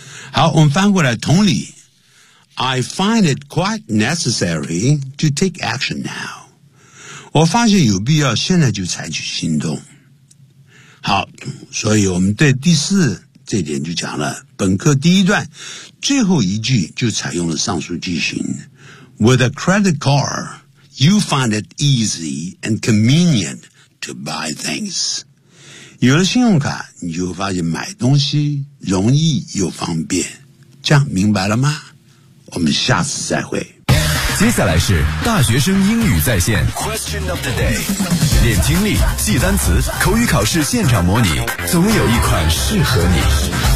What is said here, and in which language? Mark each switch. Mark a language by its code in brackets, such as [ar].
[zh] 好，我们翻过来，同理， [en] I find it quite necessary to take action now. [zh] 我发现有必要现在就采取行动。好，所以我们对第四这点就讲了，本课第一段最后一句就采用了上述句型。 [en] With a credit card, you find it easy and convenient to buy things. [zh] 有了信用卡，你就发现买东西容易又方便。这样明白了吗？我们下次再会。接下来是大学生英语在线 Question of the day， 练听力，记单词，口语考试现场模拟，总有一款适合你。